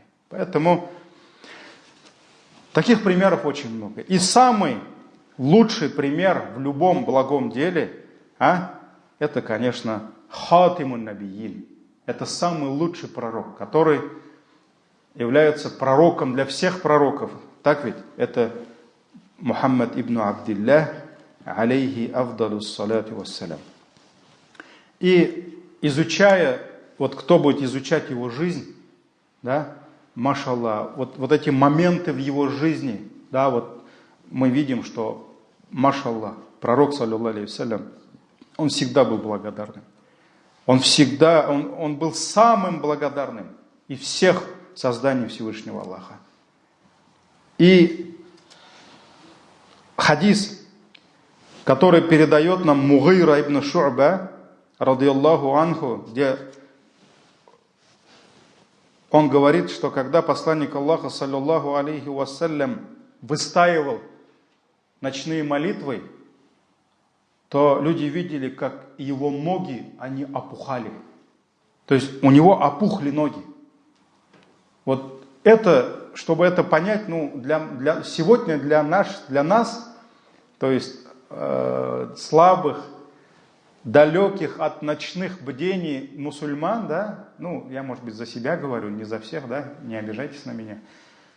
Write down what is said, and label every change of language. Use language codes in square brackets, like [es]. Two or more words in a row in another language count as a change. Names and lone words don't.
[ru] Поэтому таких примеров очень много. И самый лучший пример в любом благом деле, это, конечно, [ar] خاتم النبيين. [ru] Это самый лучший пророк, который является пророком для всех пророков. Так ведь? Это Мухаммад ибн Абдиллах, [ar] عليه أفضل الصلاة والسلام. [ru] И изучая, вот кто будет изучать его жизнь, да, машаллах, вот эти моменты в его жизни, да, вот мы видим, что, машаллах, пророк, [ar] صلى الله عليه وسلم, [ru] он всегда был благодарным. Он был самым благодарным из всех созданий Всевышнего Аллаха. И хадис, который передает нам Мугира ибн Шу'ба, [ar] رضي الله عنه, [ru] где он говорит, что когда посланник Аллаха, [ar] صلى الله عليه وسلم, [ru] выстаивал ночные молитвы, то люди видели, как его ноги, они опухали. То есть у него опухли ноги. Вот это, чтобы это понять, сегодня для нас, то есть слабых, далеких от ночных бдений мусульман, да, я, может быть, за себя говорю, не за всех, да, не обижайтесь на меня.